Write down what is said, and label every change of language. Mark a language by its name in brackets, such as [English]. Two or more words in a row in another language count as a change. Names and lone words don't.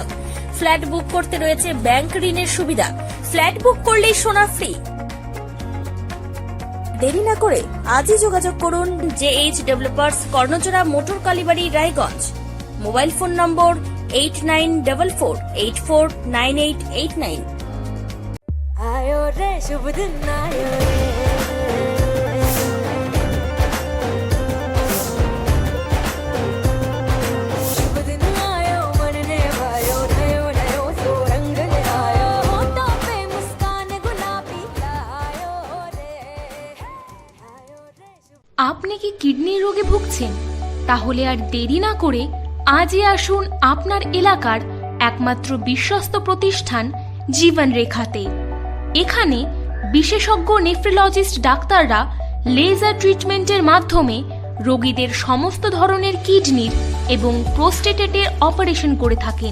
[Bangla] ফ্ল্যাট বুক করতে রয়েছে ব্যাংক ঋণের সুবিধা। ফ্ল্যাট বুক করলেই সোনা ফ্রি। দেরি না করে আজই যোগাযোগ করুন JH ডেভেলপার্স, কর্ণচূড়া, মোটর কালীবাড়ি, রায়গঞ্জ। মোবাইল ফোন নম্বর 8944849889। [Hindi] आयो रे शुभ दिन आयो रे, शुभ दिन आयो मनने वायो, नयो नयो सो रंग ले आयो, होठों पे मुस्कान गुलाबी आयो रे, आयो रे शुभ। [Bangla] আপনি কি কিডনির রোগে ভুগছেন? তাহলে আর দেরি না করে আজই আসুন আপনার এলাকার একমাত্র বিশ্বস্ত প্রতিষ্ঠান জীবন রেখাতে। এখানে বিশেষজ্ঞ নেফ্রোলজিস্ট ডাক্তাররা লেজার ট্রিটমেন্টের মাধ্যমে রোগীদের সমস্ত ধরনের কিডনির এবং প্রোস্টেটের অপারেশন করে থাকেন।